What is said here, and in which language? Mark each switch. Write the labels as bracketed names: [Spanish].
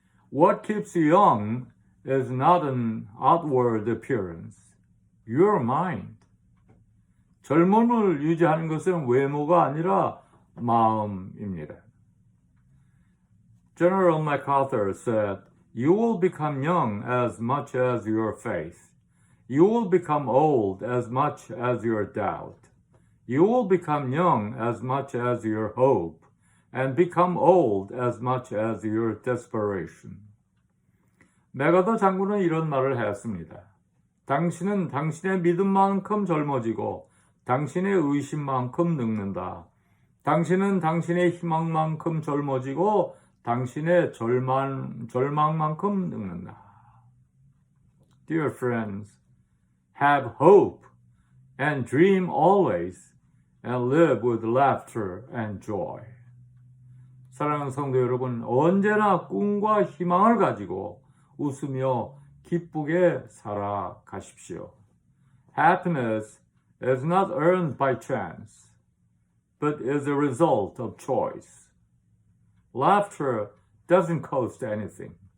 [English] What keeps you young is not an outward appearance, your mind. [Korean] 젊음을 유지하는 것은 외모가 아니라 마음입니다. [English] General MacArthur said, You will become young as much as your faith. You will become old as much as your doubt. You will become young as much as your hope, and become old as much as your desperation. [Korean] 메가더 장군은 이런 말을 했습니다. 당신은 당신의 믿음만큼 젊어지고 당신의 의심만큼 늙는다. 당신은 당신의 희망만큼 젊어지고 당신의 절망만큼 늙는다. [English] Dear friends, have hope and dream always and live with laughter and joy. [Korean] 사랑하는 성도 여러분, 언제나 꿈과 희망을 가지고 웃으며 기쁘게 살아가십시오. [English] Happiness is not earned by chance, but is a result of choice. Laughter doesn't cost anything.